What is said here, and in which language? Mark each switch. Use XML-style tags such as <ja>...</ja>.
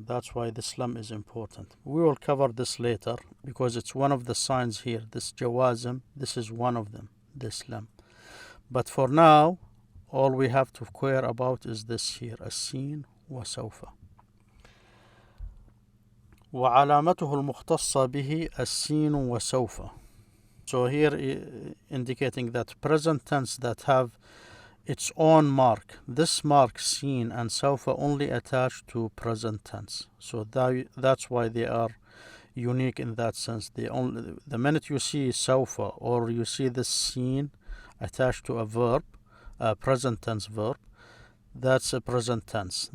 <en>That's why this lam is important. We will cover this later because it's one of the signs here. This jawazim, this is one of them, this lam. But for now, all we have to care about is this here, السين وسوف.</en> <ar>وعلامته المختصة به السين وسوف.</ar> <en>So here indicating that present tense that have its own mark. This mark seen and سوف only attached to present tense. So that's why they are unique in that sense. The minute you see سوف or you see this seen attached to a verb, a present tense verb, that's a present tense.</en>